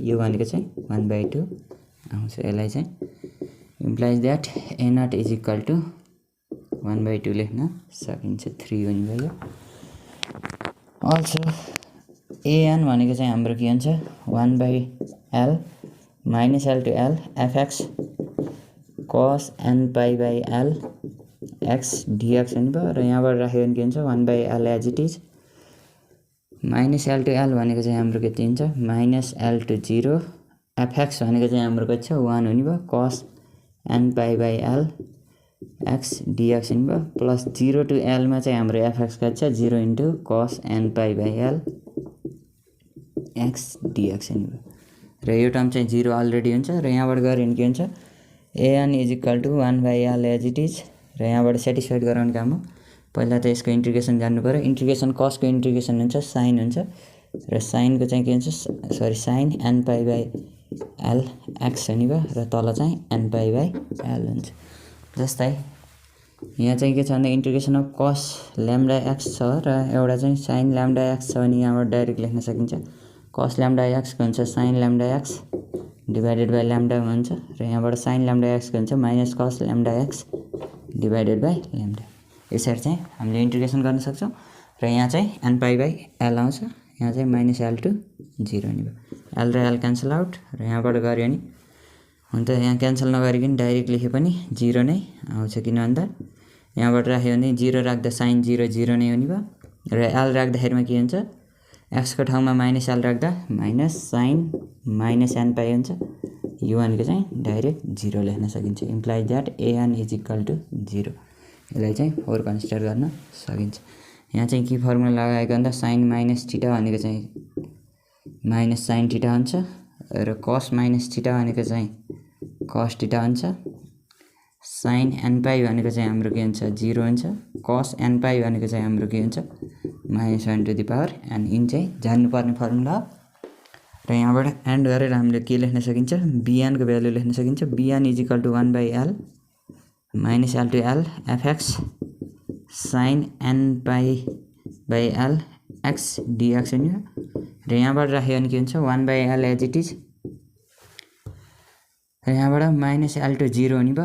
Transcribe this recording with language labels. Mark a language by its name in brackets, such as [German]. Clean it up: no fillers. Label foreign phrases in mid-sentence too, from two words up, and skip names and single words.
[Nepali] यो भनेको चाहिँ 1/2 आउँछ। यसलाई चाहिँ [English] implies that [Nepali] a0 = 1/2 लेख्न सकिन्छ 3 हुने भयो। अल्सो an भनेको चाहिँ हाम्रो के हुन्छ 1/l -l to l fx cos n/l x dx हुने भयो र यहाँबाट राख्यो भने के हुन्छ 1/l [English] as it is [Nepali] -l to l भनेको चाहिँ हाम्रो कति हुन्छ -l to 0 fx भनेको चाहिँ हाम्रो कति छ 1 हुने भयो cos n/l x dx हुने भयो प्लस 0 to l मा चाहिँ हाम्रो fx कति छ 0 * cos n/l x dx हुने भयो र यो टर्म चाहिँ 0 अलरेडी हुन्छ र यहाँबाट गऱ्यो भने के हुन्छ an = 1/l [English] as it is [Nepali] र यहाँबाट सेटिस्फाइड गराउने काम हो। पहिला त यसको इन्टिग्रेसन जान्नु पर्यो। इन्टिग्रेसन cos को इन्टिग्रेसन हुन्छ sin हुन्छ र sin को चाहिँ के हुन्छ sin n/l x हुने भयो र तल चाहिँ n/l हुन्छ। जस्तै यहाँ चाहिँ के छ भन्दा [English] integration of [Nepali] cos λx छ र एउटा चाहिँ sin λx छ भने यहाँबाट डाइरेक्ट लेख्न सकिन्छ cos λx को हुन्छ sin λx [English] divided by lambda [Nepali] हुन्छ र यहाँबाट sin λx को हुन्छ माइनस cos λx [English] divided by lambda. [Nepali] यसरी चाहिँ हामीले इन्टिग्रेसन गर्न सक्छौं र यहाँ चाहिँ n/l आउँछ। यहाँ चाहिँ -l to 0 हुने भयो। l र l [English] cancel out [Nepali] र यहाँबाट गऱ्यो भने हुन त यहाँ क्यान्सल नगरिकन डाइरेक्ट लेखे पनि 0 नै आउँछ किन भन्दा यहाँबाट राख्यो भने 0 राख्दा sin 0 0 नै हुने भयो र l राख्दाखेरिमा के हुन्छ x को ठाउँमा -l राख्दा -sin -nπ हुन्छ। यो भनेको चाहिँ डाइरेक्ट 0 लेख्न सकिन्छ। [English] implies that an = 0। [Nepali] यसलाई चाहिँ 4 कन्सिडर गर्न सकिन्छ। यहाँ चाहिँ के फर्मुला लगाएको भन्दा sin -θ भनेको चाहिँ -sin θ हुन्छ र cos -θ भनेको चाहिँ cos θ हुन्छ। sin nπ भनेको चाहिँ हाम्रो के हुन्छ 0 हुन्छ। cos nπ भनेको चाहिँ हाम्रो के हुन्छ -1/n। इन चाहिँ जान्नुपर्ने फर्मुला हो र यहाँबाट एन्ड गरेर हामीले के लेख्न सकिन्छ bn को भ्यालु लेख्न सकिन्छ bn = 1/l -l to l fx sin nπ/l x dx हुने र यहाँबाट राख्यो भने के हुन्छ 1/l [English] as it is [Nepali] र यहाँबाट -l to 0 हुने भयो।